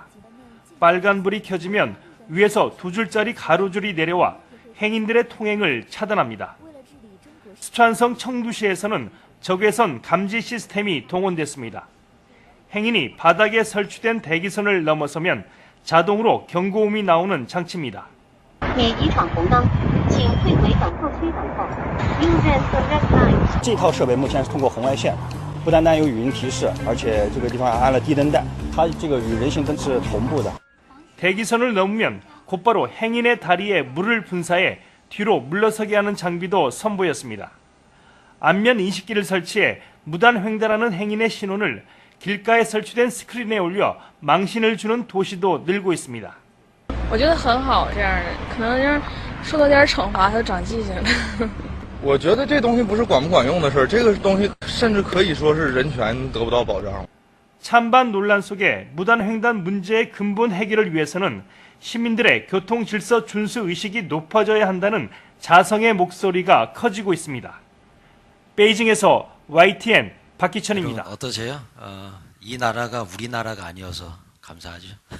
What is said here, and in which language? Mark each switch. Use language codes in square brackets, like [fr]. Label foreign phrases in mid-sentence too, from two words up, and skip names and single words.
[ko] 빨간불이 켜지면 위에서 2줄짜리 가로줄이 내려와 행인들의 통행을 차단합니다. 스촨성 청두시에서는 적외선 감지 시스템이 동원됐습니다. 행인이 바닥에 설치된 대기선을 넘어서면 자동으로 경고음이 나오는 장치입니다. [zh] 免已闯红灯，请退回等候区等候。 [en] Use the red line。 [zh] 这套设备目前是通过红外线，不单单有语音提示，而且这个地方还安了地灯带，它这个与人行灯是同步的。 [ko] 대기선을 넘으면 곧바로 행인의 다리에 물을 분사해 뒤로 물러서게 하는 장비도 선보였습니다. 안면 인식기를 설치해 무단 횡단하는 행인의 신호를 길가에 설치된 스크린에 올려 망신을 주는 도시도 늘고 있습니다. [zh] 我觉得很好，这样可能就是受到点惩罚，他长记性了。我觉得这东西不是管不管用的事儿，这个东西甚至可以说是人权得不到保障。 [ko] 찬반 논란 속에 무단 횡단 문제의 근본 해결을 위해서는 시민들의 교통 질서 준수 의식이 높아져야 한다는 자성의 목소리가 커지고 있습니다. 베이징에서 YTN 박희천입니다. 어떠세요? 이 나라가 우리나라가 아니어서 감사하죠.